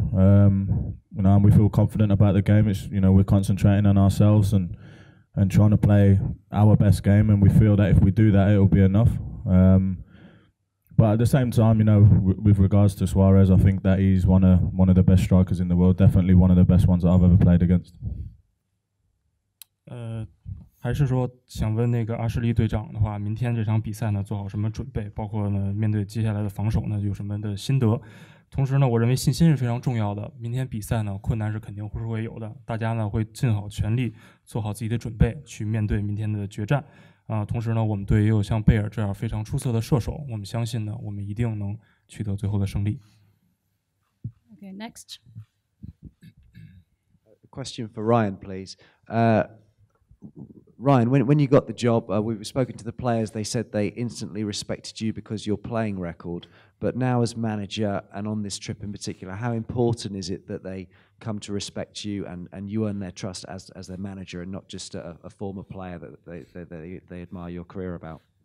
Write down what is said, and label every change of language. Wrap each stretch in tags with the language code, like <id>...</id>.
<en>And we feel confident about the game. It's we're concentrating on ourselves and trying to play our best game, and we feel that if we do that, it'll be enough. But at the same time, with regards to Suarez, I think that he's one of the best strikers in the world. Definitely one of the best ones that I've ever played against.</en> <zh>还是说想问那个阿什利队长的话，明天这场比赛呢做好什么准备？包括呢面对接下来的防守呢有什么的心得？同时呢，我认为信心是非常重要的。明天比赛呢困难是肯定会有的，大家呢会尽好全力做好自己的准备，去面对明天的决战。同时呢，我们队也有像贝尔这样非常出色的射手，我们相信呢，我们一定能取得最后的胜利。</zh> <en>Okay, next. A question for Ryan, please. Ryan, when you got the job, we've spoken to the players. They said they instantly respected you because your playing record. But now as manager, and on this trip in particular, how important is it that they come to respect you and you earn their trust as their manager and not just a former player that they admire your career about?</en>